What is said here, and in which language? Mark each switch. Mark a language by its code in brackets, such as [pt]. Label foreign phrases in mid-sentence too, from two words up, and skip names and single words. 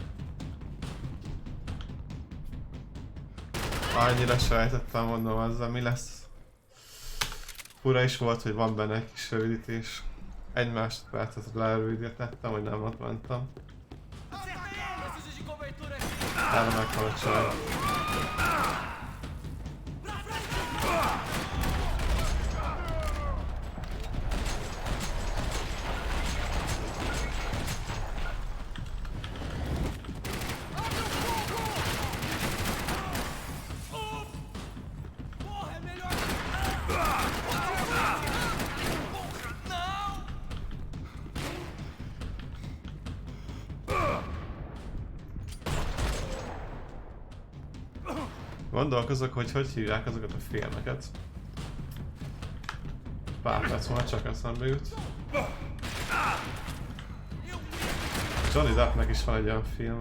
[hu] Annyira sejtettem, mondom, azzal mi lesz. Fura is volt, hogy van benne egy kis rövidítés. Egy másodpercet lerövidítettem, hogy nem ott mentem. [pt] Preciso de cobertura aqui! [hu] Erre meghalt saj. [pt] Porra, é melhor! Não! [hu] Gondolkozok, hogy hívják azokat a filmeket. Pár perc múlva csak eszembe jut. Johnny Deppnek is van egy olyan filme.